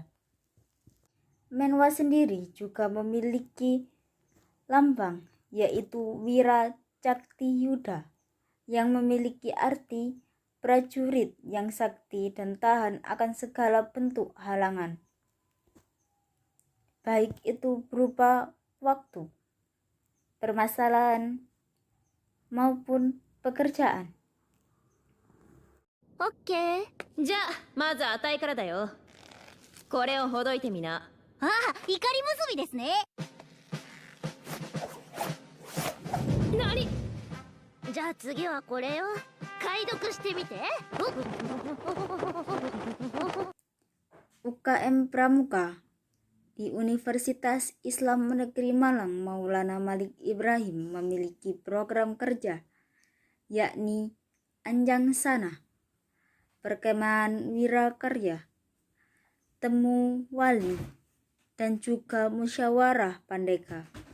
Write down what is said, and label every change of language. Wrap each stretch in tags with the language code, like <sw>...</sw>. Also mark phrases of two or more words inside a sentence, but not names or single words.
<id>Menwa sendiri juga memiliki lambang, yaitu Wira Cakti Yuda, yang memiliki arti prajurit yang sakti dan tahan akan segala bentuk halangan, baik itu berupa waktu, permasalahan, maupun pekerjaan.</id> <ja>OK。じゃあまず値からだよ。これをほどいてみな。ああ、怒り結びですね。何？じゃあ次はこれよ。解読してみて。</ja> <id>UKM Pramuka di Universitas Islam Negeri Malang Maulana Malik Ibrahim memiliki program kerja, yakni Anjang Sana, Perkemahan Wirakarya, Temu Wali, dan juga Musyawarah Pandega.</id>